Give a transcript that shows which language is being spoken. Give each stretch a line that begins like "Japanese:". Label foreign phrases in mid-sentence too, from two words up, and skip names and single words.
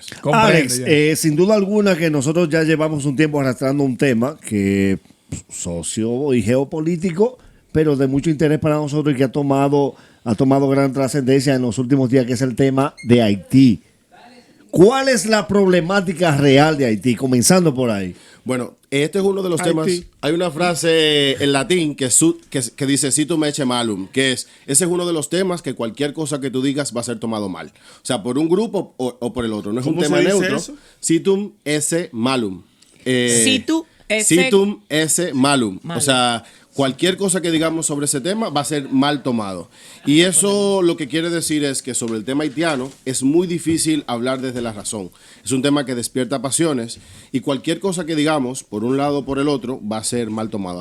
Spanish: Alex, sin duda alguna que nosotros ya llevamos un tiempo arrastrando un tema que socio y geopolítico, pero de mucho interés para nosotros y que ha tomado gran trascendencia en los últimos días, que es el tema de Haití. ¿Cuál es la problemática real de Haití? Comenzando por ahí. Bueno, este es uno de los temas. Hay una frase en latín que dice
Latin: situm ecce malum,
Spanish: ese es uno de los temas que cualquier cosa que tú digas va a ser tomado mal. O sea, por un grupo o por el otro. No es un tema neutro. Eso?
Latin: Situm ecce malum. Situm ecce malum.
Spanish: O sea, cualquier cosa que digamos sobre ese tema va a ser mal tomado. Y eso lo que quiere decir es que sobre el tema haitiano es muy difícil hablar desde la razón. Es un tema que despierta pasiones y cualquier cosa que digamos, por un lado o por el otro, va a ser mal tomado.